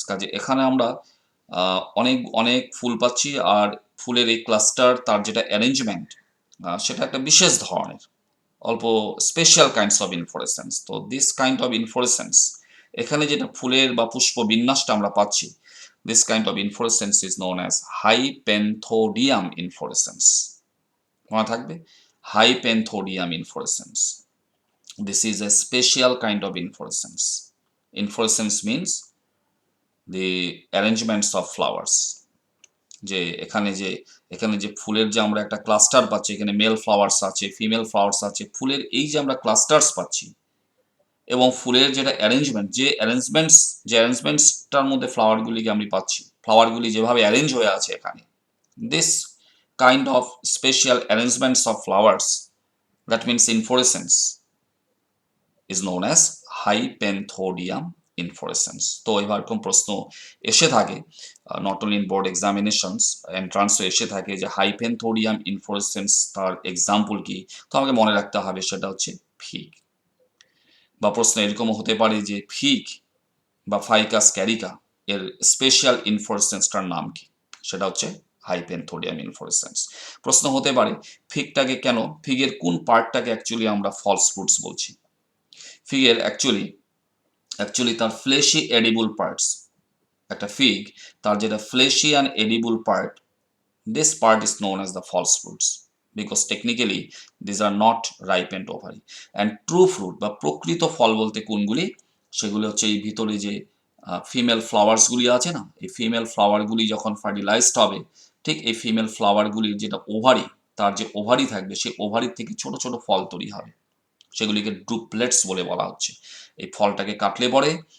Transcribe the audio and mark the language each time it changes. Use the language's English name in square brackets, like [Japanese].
[Bangla] কাজে এখানে আমরা অনেক অনেক ফুল পাচ্ছি, আর ফুলের এই ক্লাস্টার, তার যেটা অ্যারেঞ্জমেন্ট, সেটা একটা বিশেষ ধরনের, অল্প স্পেশাল কাইন্ডস অফ ইনফ্লোরেসেন্স। তো দিস কাইন্ড অফ ইনফ্লোরেসেন্স, এখানে যেটা ফুলের বা পুষ্প বিন্যাসটা আমরা পাচ্ছি, [English] this kind of inflorescence is known as Hypanthodium inflorescence. [Bangla] মনে থাকবে, Hypanthodium inflorescence. [English] This is a special kind of inflorescence. Inflorescence means the arrangements of flowers. [Bangla] যে এখানে যে ফুলের যে আমরা একটা ক্লাস্টার পাচ্ছি, এখানে মেল ফ্লাওয়ার্স আছে, ফিমেল ফ্লাওয়ার্স আছে, ফুলের এই যে আমরা ক্লাস্টার্স পাচ্ছি, এবং ফুলের যেটা অ্যারেঞ্জমেন্টসটার মধ্যে ফ্লাওয়ারগুলিকে আমি পাচ্ছি, ফ্লাওয়ারগুলি যেভাবে অ্যারেঞ্জ হয়ে আছে এখানে, this kind of special arrangements of flowers, that means inflorescence, is known as হাইপেনথোডিয়াম inflorescence. তো এরকম প্রশ্ন এসে থাকে, not only in board examinations, এন্ট্রান্সে এসে থাকে যে হাইপেনথোডিয়াম ইনফ্লোরেসেন্স তার এক্সাম্পল কি? তো আমাকে মনে রাখতে হবে সেটা হচ্ছে ফিগ। বা প্রশ্ন এরকমও হতে পারে যে ফিগ বা ফাইকাস ক্যারিকা এর স্পেশাল ইনফ্লোরেসেন্সটার নাম কি? সেটা হচ্ছে হাইপেনথোডিয়াম ইনফ্লোরেসেন্স। প্রশ্ন হতে পারে ফিগটাকে কেন, ফিগের কোন পার্টটাকে অ্যাকচুয়ালি আমরা ফলস ফ্রুটস বলছি? ফিগের অ্যাকচুয়ালি তার ফ্লেশি এডিবল পার্টস, একটা ফিগ তার যেটা fleshy and edible part, [English] this part is known as the false fruits because technically these are not ripened ovary. And true fruit [Bangla] বা প্রকৃত ফল বলতে কোনগুলি? সেগুলো হচ্ছে এই ভিতরে যে ফিমেল ফ্লাওয়ার্সগুলি আছে না, এই ফিমেল ফ্লাওয়ারগুলি যখন ফার্টিলাইজড হবে, ঠিক এই ফিমেল ফ্লাওয়ারগুলির যেটা ওভারি, তার যে ওভারি থাকবে, সেই ওভারির থেকে ছোট ছোট ফল তৈরি হবে, সেগুলিকে ড্রুপলেটস বলে বলা হচ্ছে। এই ফলটাকে কাটলে পরে